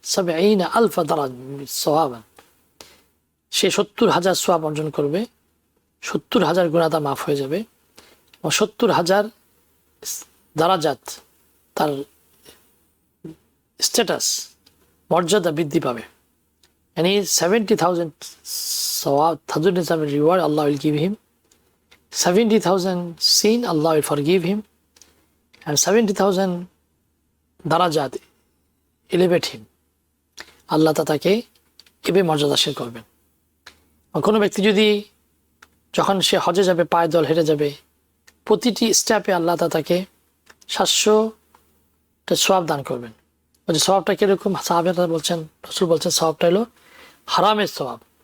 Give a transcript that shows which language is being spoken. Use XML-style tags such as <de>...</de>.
<bn>৭০,০০০ দারাজ সোয়াবান, সে ৭০,০০০ সোয়াব অর্জন করবে, ৭০,০০০ গুনাহ তার মাফ হয়ে যাবে এবং ৭০,০০০ দারাজাত, তার স্ট্যাটাস মর্যাদা বৃদ্ধি পাবে।</bn> <en>And 70,000 sawab, reward Allah will give him. 70,000 sin Allah will forgive him, and 70,000 darajat elevate him.</en> <bn>আল্লাহ তাকে এভাবে মর্যাদাশীল করবেন। কোনো ব্যক্তি যদি যখন সে হজে যাবে পায়ে দল হেঁটে যাবে, প্রতিটি স্টেপে আল্লাহ তাকে ৭০০টা সোয়াব দান করবেন। বলছে সোয়াবটা কিরকম? সাহাবারা বলছেন, রাসূল বলছেন সোয়াবটা হলো হারামের সোয়াব।</bn>